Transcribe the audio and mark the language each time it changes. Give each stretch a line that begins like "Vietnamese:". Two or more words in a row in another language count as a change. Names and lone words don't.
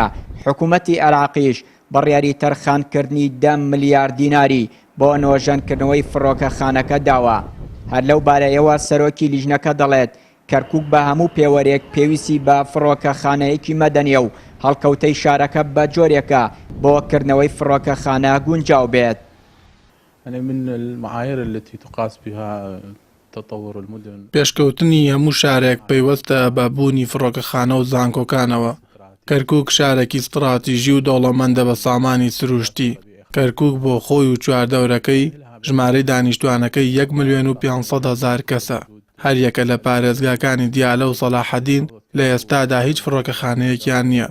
Central Kurdish: حکوومەتی عێراقیش بڕیاری تەرخانکردنی 10 ملیار دیناری بۆ نۆژەنکردنەوەی فڕۆکەخانەکە داوە. هەر لەو بارەیەوە سەرۆکی لیژنەکە دەڵێت کەرکووک بە هەموو پێوەرێک پێویستی بە فڕۆکەخانەیەکی مەدەنیە و هەڵکەوتەی شارەکە بە جۆرێکە بۆ کردنەوەی فڕۆکەخانە گونجاو بێت.
Arabic: من المعايير التي تقاس بها تطور المدن
Central Kurdish: پێشکەوتنی هەموو شارێک پەیوەستە بە بوونی فڕۆکەخانە و زانکۆکانەوە. کەرکووک شارێکی استراتیژی و دەوڵەمەندە بە سامانی سروشتی. کەرکووک بۆ خۆی و چواردەورەکەی ژمارەی دانیشتوانەکەی 1,500,000 کەسە. هەر یەکە لە پارێزگاکانی دیالە و سەلاحەدین لە ئێستادا هیچ فڕۆکەخانەیەکیان نییە.